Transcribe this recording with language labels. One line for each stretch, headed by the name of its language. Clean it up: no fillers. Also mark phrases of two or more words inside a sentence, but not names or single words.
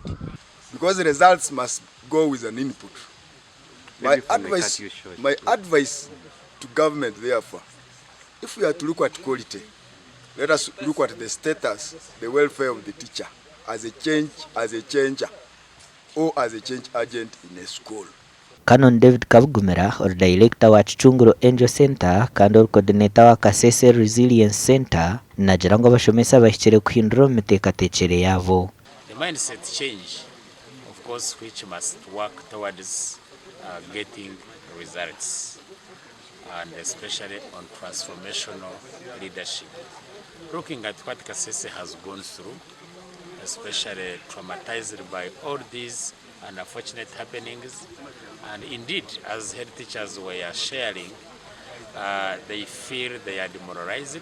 English: Because the results must go with an input. My advice to government, therefore, if we are to look at quality, let us look at the status, the welfare of the teacher as a changer, or as a change agent in a school.
Nyankole: Canon David Kabugumera,
English: or director
Nyankole: wa Chichunguro Angel Center, kandi coordinator wa Kasese Resilience Center, nagira ngo Abashomesa bashyikire kuhindura imitekatecere yabo.
English: The mindset change, of course, which must work towards getting results, and especially on transformational leadership. Looking at what Kasese has gone through, especially traumatized by all these unfortunate happenings, and indeed, as head teachers were sharing, they feel they are demoralized.